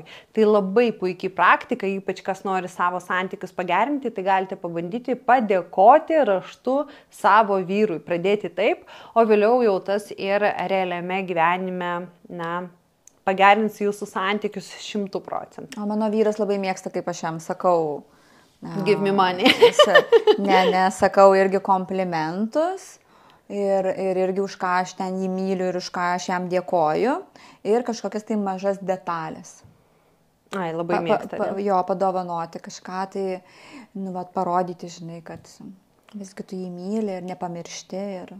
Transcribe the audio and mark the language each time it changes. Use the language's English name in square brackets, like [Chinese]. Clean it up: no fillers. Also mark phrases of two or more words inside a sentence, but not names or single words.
[Lithuanian] Tai labai puikiai praktika, ypač kas nori savo santykius pagerinti, tai galite pabandyti padėkoti raštu savo vyrui, pradėti taip, o vėliau jau tas ir realiame gyvenime, pagerins jūsų santykius 100%. O mano vyras labai mėgsta, kaip aš jam sakau. [English] Give me money. [Lithuanian] Sakau irgi komplimentus ir irgi už ką aš ten jį myliu ir už ką aš jam dėkoju ir kažkokias tai mažas detalės. Ai, labai mėgsta. Jo, padovanoti kažką tai, parodyti, žinai, kad visgi tu jį myli ir nepamiršti ir...